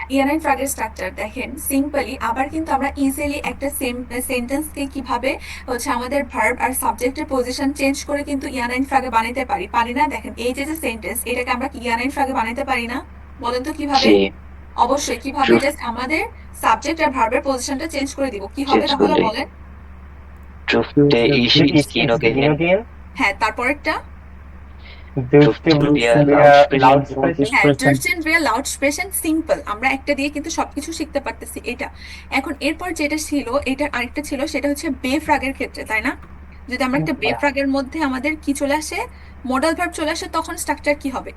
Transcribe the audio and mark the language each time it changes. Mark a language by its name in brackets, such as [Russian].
[Bangla] ইয়ানাইন ফ্রাগের structure দেখেন simply. আবার কিন্তু আমরা ইজিলি একটা সেন্টেন্সকে কিভাবে হচ্ছে আমাদের ভার্ব আর সাবজেক্টের পজিশন চেঞ্জ করে কিন্তু ইয়ানাইন ফ্রাগে বানাইতে পারি, পারি না? দেখেন এই যে সেন্টেন্স, এটাকে আমরা কি ইয়ানাইন ফ্রাগে বানাইতে পারি না? বলেন তো কিভাবে? জি অবশ্যই, কিভাবে? [English] True. [Bangla] জাস্ট আমাদের সাবজেক্ট আর ভার্বের পজিশনটা চেঞ্জ করে দিব, কি হবে [English] Change [Bangla] তাহলে করলে। বলেন? [German] dürfte ich ins Kino gehen [Bangla] হ্যাঁ, তারপরেরটা [German] Dürfte wir laut [Bangla] হ্যাঁ, [German] sprechen. dürfen wir laut sprechen, [Bangla] simple. আমরা একটা দিয়ে কিন্তু সবকিছু শিখতে পারতেছি এটা। এখন এরপর যেটা ছিল, এটার আরেকটা ছিল, সেটা হচ্ছে বে ফ্রাগের ক্ষেত্রে, তাই না? যদি আমরা একটা [English] Yeah. [Bangla] বেফ্রাগের মধ্যে আমাদের কি চলে আসে, মডাল ভার্ব চলে আসে, তখন স্ট্রাকচার কি হবে?